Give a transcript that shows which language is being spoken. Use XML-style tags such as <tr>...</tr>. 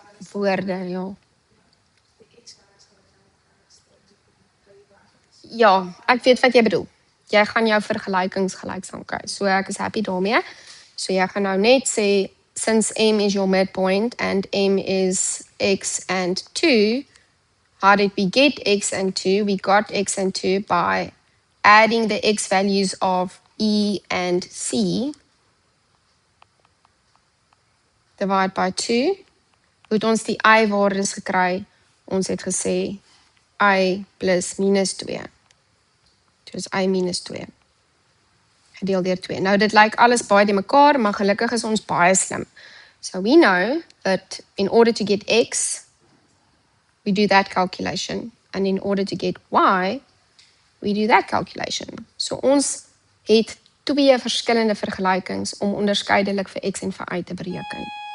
<af>Woorde, ja. Ja, ek weet wat jy bedoel. Jy gaan jou vergelykings gelyksaam kry. So ek is happy daarmee. So jy gaan nou net sê,</af> <en>since M is your midpoint and M is X and 2, how did we get X and 2? We got X and 2 by adding the X values of E and C. Divide by 2.</en> <af>Hoe het ons die Y waardes gekry? Ons het gesê I plus minus 2. Dus I minus 2. Gedeel deur 2. Nou dit lyk alles baie die mekaar, maar gelukkig is ons baie slim.</af> <en>So we know that in order to get X, we do that calculation. And in order to get Y, we do that calculation.</en> <af>So ons het twee verskillende vergelykings om onderskeidelik vir X en vir Y te bereken.</af>